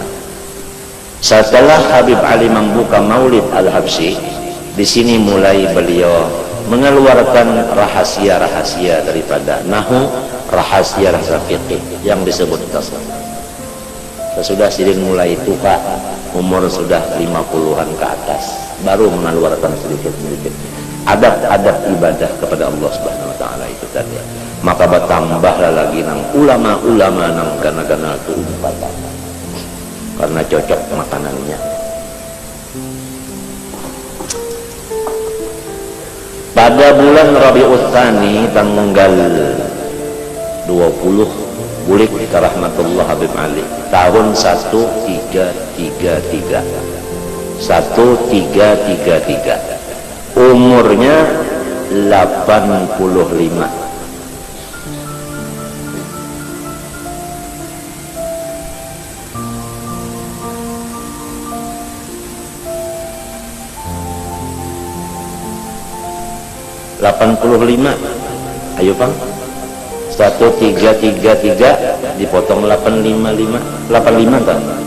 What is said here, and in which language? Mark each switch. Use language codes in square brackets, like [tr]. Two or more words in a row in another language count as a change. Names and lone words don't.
[id] Setelah Habib Ali membuka Maulid Al-Habsyi, di sini mulai beliau mengeluarkan rahasia-rahasia daripada nahu, rahasia-rahasia fikih yang disebut tasawuf. Sesudah Sidin mulai tua, umur sudah 50-an ke atas, baru mengeluarkan sedikit-sedikit adab-adab ibadah kepada Allah Subhanahu wa taala itu tadi. Maka bertambahlah lagi nang ulama-ulama nang gana-gana itu karena cocok makanannya. Pada bulan Rabiul Tsani tanggal 20 bulik rahmatullah Habib Ali tahun 1333 umurnya 85. Ayo Bang, 1333 dipotong 855 kan?